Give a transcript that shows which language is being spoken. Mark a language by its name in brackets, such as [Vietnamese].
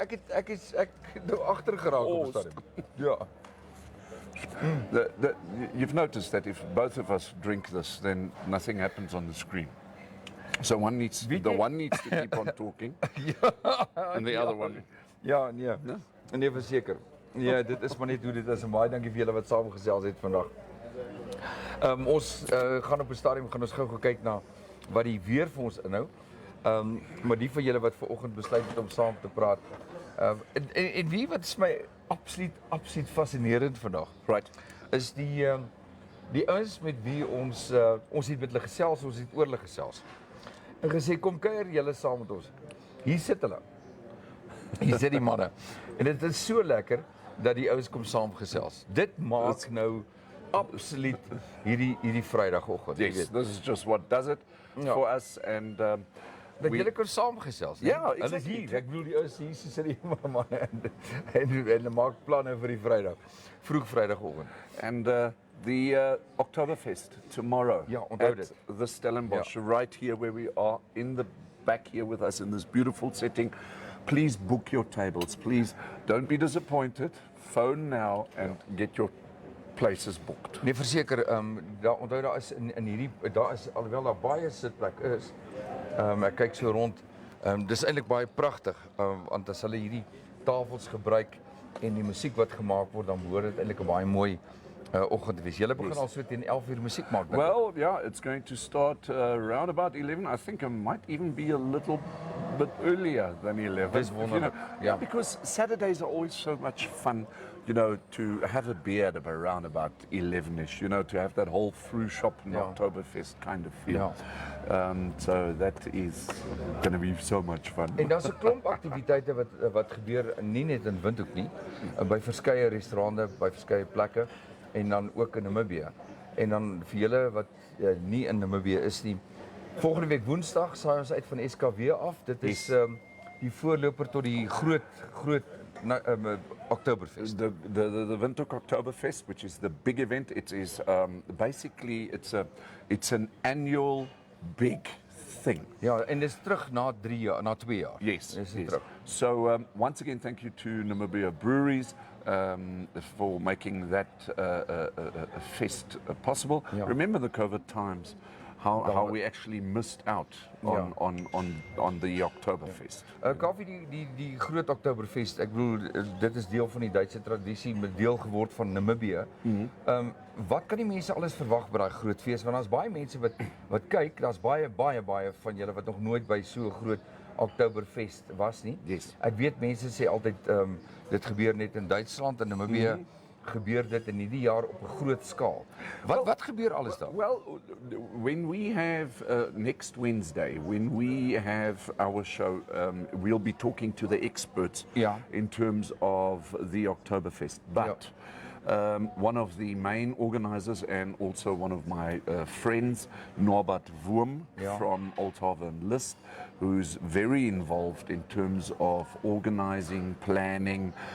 [Afrikaans] ek het nou agter geraak op die stadium. Ja. [English] You've noticed that if both of us drink this, then nothing happens on the screen. So one needs to keep on talking, and the other one. [Afrikaans] Ja, nee. Nee, verseker. Nee, dit is maar net hoe dit is en baie dankie vir julle wat saamgesels het vandag. Ons gaan op 'n stadium gaan ons gou kyk na wat die weer vir ons inhou. Maar die van julle wat vanoggend besluit het om saam te praat. En wie wat is my absoluut fascinerend vandag. [English] Right. [Afrikaans] Is die ouens met wie ons het met hulle gesels, ons het oor hulle gesels. En gesê kom kuier julle saam met ons. Hier sit hulle. Hier sit die manne. En dit is so lekker dat die ouens kom saamgesels. Dit maak nou absoluut hierdie Vrydagoggend. [English] Yes, this is just what does it for us, and [Afrikaans] dat julle kan saamgesels. Ja, hulle is hier. Ek bedoel die ouens hier sit die manne en hulle maak planne vir die Vrydag. Vroeg Vrydagoggend. [English] And the Oktoberfest tomorrow at the Stellenbosch, right here where we are in the back here with us in this beautiful setting. Please book your tables. Please don't be disappointed. Phone now and get your places booked. [Afrikaans] Nee, verseker, onthou daar is in hierdie daar is alhoewel daar baie sitplek is. Ek kyk so rond. Dis eintlik baie pragtig, want as hulle hierdie tafels gebruik en die musiek wat gemaak word, dan behoort dit eintlik 'n baie mooi oggend te wees. Julle begin al so teen 11:00 musiek maak. [English] Well, yeah, it's going to start around about 11. I think it might even be a little bit earlier than 11. [Afrikaans] Dis wonderlik. [English] Yeah, because Saturdays are always so much fun, to have a beer at around about 11ish, to have that whole fruit shop and Oktoberfest kind of feel. So that is going to be so much fun. [Afrikaans] En daar's 'n klomp aktiwiteite wat gebeur nie net in Windhoek nie, by verskeie restaurante, by verskeie plekke en dan ook in Namibië. En dan vir julle wat nie in Namibië is nie, volgende week Woensdag saai ons uit van SKW af. Dit is die voorloper tot die groot Oktoberfest. [English] The Windhoek Oktoberfest, which is the big event. It is basically it's an annual big thing. [Afrikaans] Ja, en dis terug na 2 jaar. [English] Yes, [Afrikaans] Dis [English] yes. [Afrikaans] terug. [English] So once again, thank you to Namibia Breweries for making that fest possible. Yeah. Remember the COVID times, how we actually missed out on the Oktoberfest. [Afrikaans] Kaufeee, die groot Oktoberfest, ek bedoel dit is deel van die Duitse tradisie, met deel geword van Namibië. Wat kan die mense alles verwag by daai groot fees? Want daar's baie mense wat kyk, daar's baie van julle wat nog nooit by so 'n groot Oktoberfest was nie. [English] Yes. [Afrikaans] Ek weet mense sê altyd dit gebeur net in Duitsland en Namibië. Gebeur dit in hierdie jaar op 'n groot skaal. Wat gebeur alles daar? [English] Well, when we have next Wednesday, when we have our show, we'll be talking to the experts in terms of the Oktoberfest. But one of the main organizers and also one of my friends, Norbert Wurm from Althaven List, who's very involved in terms of organizing, planning.